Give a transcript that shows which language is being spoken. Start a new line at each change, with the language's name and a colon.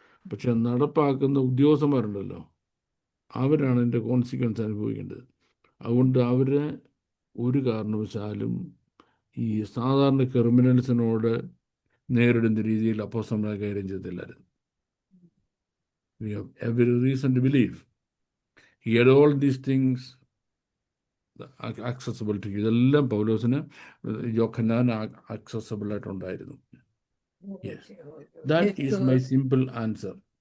Malayalam: പക്ഷെ നടപ്പാക്കുന്ന ഉദ്യോഗസ്ഥന്മാരുണ്ടല്ലോ, അവരാണ് ഇതിൻ്റെ കോൺസിക്വൻസ് അനുഭവിക്കേണ്ടത്. അതുകൊണ്ട് അവരെ ഒരു കാരണവശാലും ഈ സാധാരണ ക്രിമിനൽസിനോട് നേരിടുന്ന രീതിയിൽ അപ്പോസ്തലന്മാർ കൈകാര്യം ചെയ്തില്ലായിരുന്നു.
English: We have every reason to believe he had all these things accessible to you.
Malayalam: ഇതെല്ലാം പൗലോസിന് യോഹന്നാൻ accessible ആയിട്ടുണ്ടായിരുന്നു.
English: Yes, that is my simple answer.